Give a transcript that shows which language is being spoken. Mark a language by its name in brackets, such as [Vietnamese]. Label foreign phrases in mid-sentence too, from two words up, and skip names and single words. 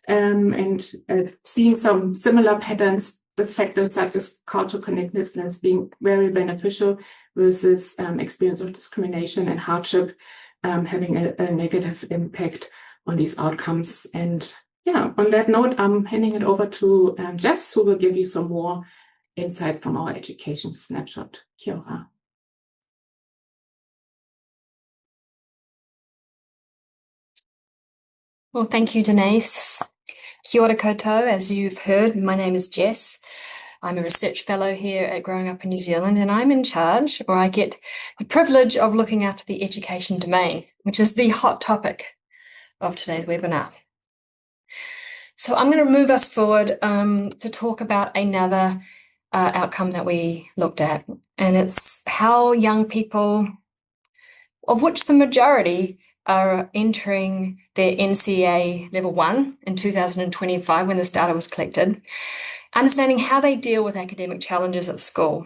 [English] and seeing some similar patterns with factors such as cultural connectedness being very beneficial versus experience of discrimination and hardship having a negative impact on these outcomes. And yeah, on that note, I'm handing it over to Jess, who will give you some more insights from our education snapshot. [Māori] Kia ora. [English] Well, thank you, Denise. [Māori] Kia ora koutou. [English] As you've heard, my name is Jess. I'm a research fellow here at Growing Up in New Zealand, and I'm in charge, or I get the privilege of looking after the education domain, which is the hot topic of today's webinar. So I'm going to move us forward to talk about another outcome that we looked at, and it's how young people, of which the majority are entering their NCEA Level 1 in 2025 when this data was collected, understanding how they deal with academic challenges at school.